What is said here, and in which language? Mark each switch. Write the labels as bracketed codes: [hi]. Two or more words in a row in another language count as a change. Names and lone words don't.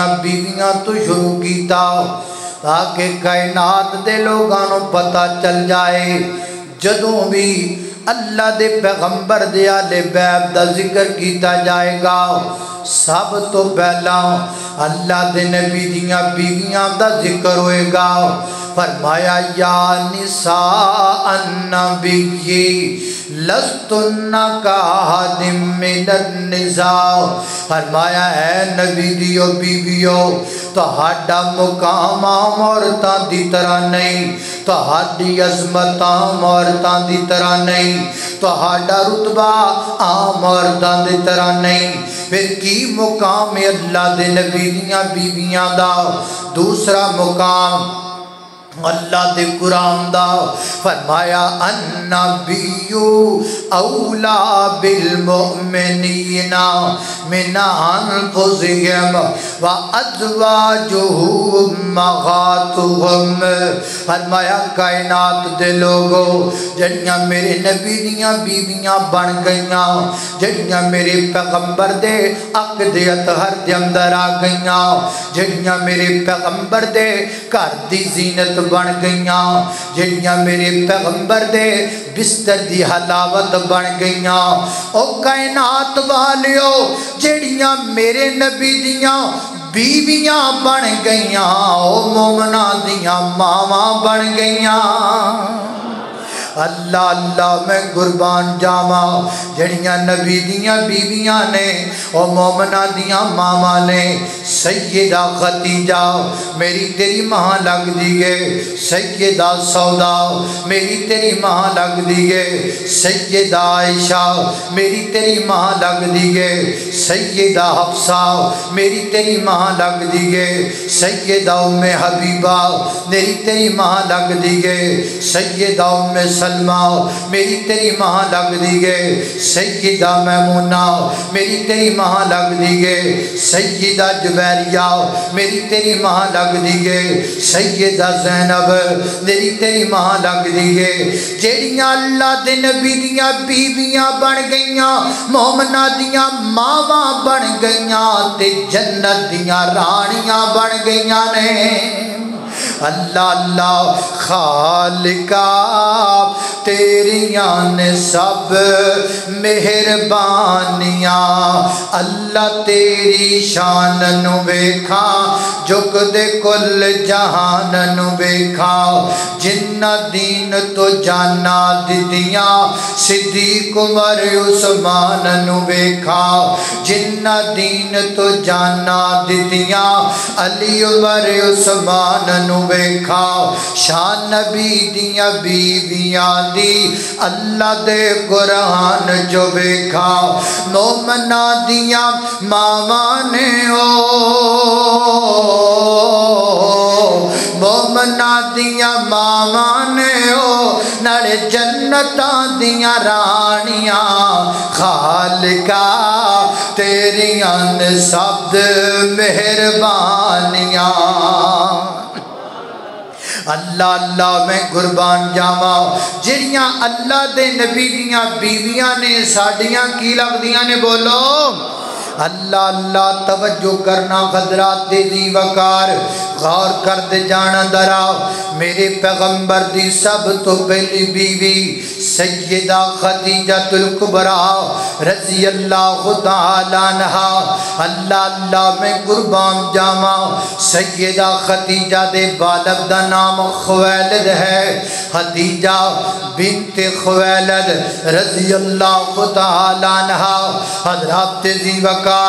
[pa] بیویاں تو شروع کیتا تاکہ کائنات دے لوگاں پتہ چل جائے جدوں بھی اللہ دے پیغمبر دے آل بیت دا ذکر کیتا جائے گا سب تو پہلا اللہ دے نبی دیاں بیویاں دا ذکر ہوئے گا فرمایا [ar] یا نساء النبی لستن کاحد من النساء [pa] فرمایا اے نبی دیو بیویو تہاڈا مقام عام عورتاں دی طرح نہیں تہاڈی عظمت عام عورتاں دی طرح نہیں تہاڈا رتبہ عام عورتاں دی طرح نہیں پھر کی مقام اللہ دے نبی دیاں بیویاں دا دوسرا مقام اللہ دے قرآن دا فرمایا [ar] النبی اولا بالمؤمنین من انفسہم وازواجہ [pa] امہاتہم فرمایا کائنات دے لوگو جڑیاں میرے نبی دیاں بیویاں بن گئیاں جڑیاں میرے پیغمبر دے عقد اطہر دے اندر آ گئیاں جڑیاں میرے پیغمبر دے گھر دی زینت بن گئیاں جڑیاں میرے پیغمبر دے بستر دی حلاوت بن گئیاں او کائنات والیو جڑیاں میرے نبی دیاں بیویاں بن گئیاں او مومنہ دیاں ماواں بن گئیاں اللہ اللہ میں قربان جاواں جڑیاں نبی دیاں بیویاں نے او مومنہ دیاں ماما نے سیدہ خدیجہ میری تیری ماں لگ دیئے سیدہ سودا میری تیری ماں لگ دیئے سیدہ عائشہ میری تیری ماں لگ دیئے سیدہ حفصہ میری تیری ماں لگ دیئے سیدہ ام حبیبہ میری تیری ماں لگ دیئے سیدہ ام سلمہ میری تیری ماں لگ دیئے سیدہ میمونہ میری تیری ماں لگ دیئے سیدہ جبیریہ میری تیری ماں لگ دیئے سیدہ زینب میری تیری ماں لگ دیئے جیڑیاں اللہ دے نبی دیاں بیویاں بن گئیاں مومنہ دیاں ماواں بن گئیاں تے جنت دیاں رانیاں بن گئیاں نے اللہ اللہ خالقہ تیریاں نے سب مہربانیاں اللہ تیری شان نو ویکھا جھک دے کل جہان نو ویکھا جنہ دین تو جانا دتیاں صدیق عمر عثمان نو ویکھا جنہ دین تو جانا دتیاں علی عمر عثمان نو ویکھا شان نبی دیاں بیویاں دی اللہ دے قرآن جو ویکھا مومنہ دیاں ماواں نے مومنہ دیاں ماواں نے نڑے جنتاں دیاں رانیاں خالقہ تیریاں نے سب مہربانیاں اللہ اللہ میں قربان جاواں جڑیاں اللہ دے نبی دیاں بیویاں نے ساڈیاں کی لگدیاں نے بولو اللہ اللہ توجہ کرنا حضرات دی وقار غور کر دے جانا درا میرے پیغمبر دی سب تو پہلی بیوی سیدہ خدیجہ الکبریٰ [ar] رضی اللہ تعالی عنہا [pa] اللہ اللہ میں قربان جاواں سیدہ خدیجہ دے والد دا نام خویلد ہے خدیجہ بنت خویلد [ar] رضی اللہ تعالی عنہا [pa] حضرات دی وقار